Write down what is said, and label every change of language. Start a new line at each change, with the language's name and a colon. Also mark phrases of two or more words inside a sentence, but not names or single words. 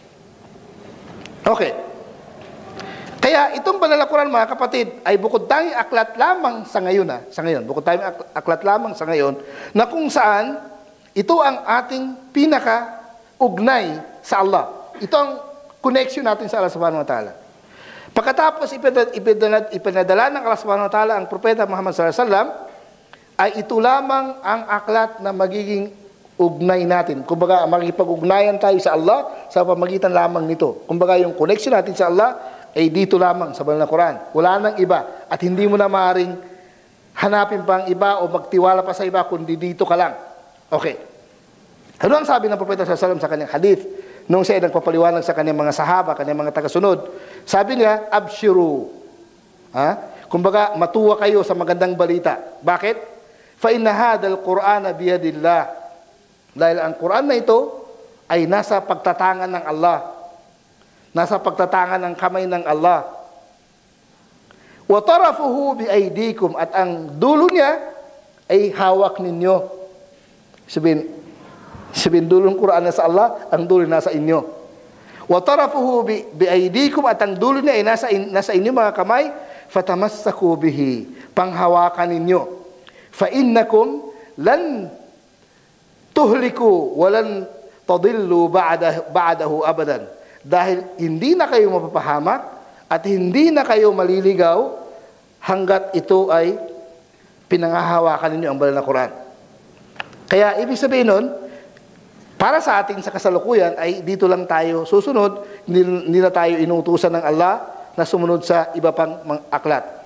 Filipino: Okay. Kaya itong banal na Quran, mga kapatid, ay bukod tayong aklat lamang sa ngayon. Sa ngayon, bukod tayong aklat lamang sa ngayon, na kung saan ito ang ating pinaka-ugnay sa Allah. Ito ang connection natin sa Allah
Arabic: سبحانه وتعالى.
Filipino: Pagkatapos ipinadala ng Allah
Arabic: سبحانه وتعالى
Filipino: ang propeta Muhammad
Arabic: صلى الله عليه وسلم,
Filipino: ay ito lamang ang aklat na magiging ugnay natin. Kumbaga, makikipag-ugnayan tayo sa Allah sa pamagitan lamang nito. Kumbaga, yung connection natin sa Allah ay dito lamang sa banal na Quran. Wala nang iba. At hindi mo na maaaring hanapin pang iba o magtiwala pa sa iba, kundi dito ka lang. Okay. Ano ang sabi ng propeta
Arabic: صلى الله عليه وسلم
Filipino: sa kanyang hadith? Nung siya ay nagpapaliwanag sa kanyang mga sahaba, kanyang mga tagasunod, sabi niya, abshiru. Kumbaga, matuwa kayo sa magandang balita. Bakit?
Arabic: فإن هذا القرآن بيد الله.
Filipino: Dahil ang Quran na ito ay nasa pagtatangan ng Allah. Nasa pagtatangan ng kamay ng Allah.
Arabic: وطرفه بأيديكم,
Filipino: at ang dulo niya ay hawak ninyo. Sabihin dulo ng Quran nasa Allah, ang dulo nasa inyo.
Arabic: وطرفه بأيديكم,
Filipino: at ang dulo niya ay nasa inyo mga kamay.
Arabic: فتمسكوا به,
Filipino: panghawakan ninyo.
Arabic: فإنكم لن تهلكوا ولن تضلوا بعده أبدا.
Filipino: Dahil hindi na kayo mapapahamak at hindi na kayo maliligaw hanggat ito ay pinanghahawakan ninyo ang banal na Quran. Kaya ibig sabihin nun, para sa ating sa kasalukuyan ay dito lang tayo susunod, hindi na tayo inuutusan ng Allah na sumunod sa iba pang aklat.